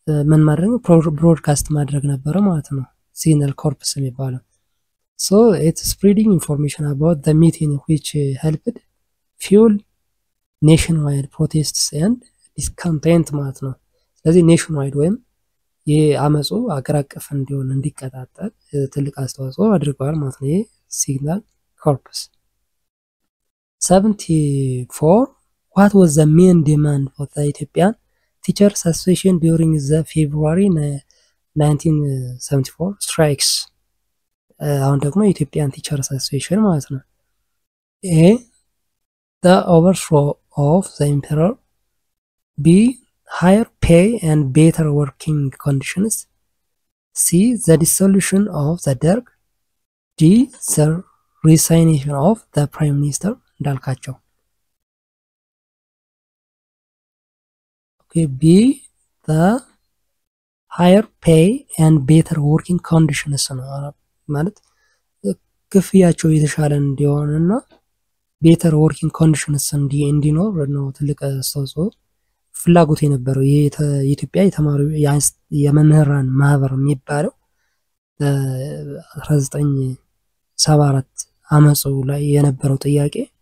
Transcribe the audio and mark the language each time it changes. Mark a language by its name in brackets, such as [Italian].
[Amharic] ምን ማድረግ ብሮድካስት ማድረግ ነበረ ማለት ነው። ሲግናል ኮርፕስ የሚባለው [English] so it's spreading information about the mutiny which helped fuel nationwide protests and discontent [Amharic] ማለት ነው። ስለዚህ nationwide ወይም የአመጹ አገር አቀፍ እንዲሆን እንዲቀጣጠል ትልቅ አስተዋጽኦ አድርጓል ማለት ነው። ይሄ ሲግናል ኮርፕስ [English] 74 What was the main demand of the Ethiopian Teachers Association during the February 1974 strikes? [Amharic] አሁን ደግሞ የኢትዮጵያን ቲቸርስ አሶሲዬሽን ማለት ነው። A. [English] The overthrow of the emperor. B. Higher pay and better working conditions. C. The dissolution of the Derg. D. The resignation of the prime minister እንዳልካቸው okay b the higher pay and better working conditions [Amharic] ነው ማለት ክፍያቸው የተሻለ እንዲሆንና [English] better working conditions [Amharic] እንዲኖር ነው ትልቅ አስተዋጽኦ ፍላጎት የነበረው የኢትዮጵያ የተማሪ የመምህራን ማህበር የሚባለው 1974 አመጹ ላይ የነበረው ጥያቄ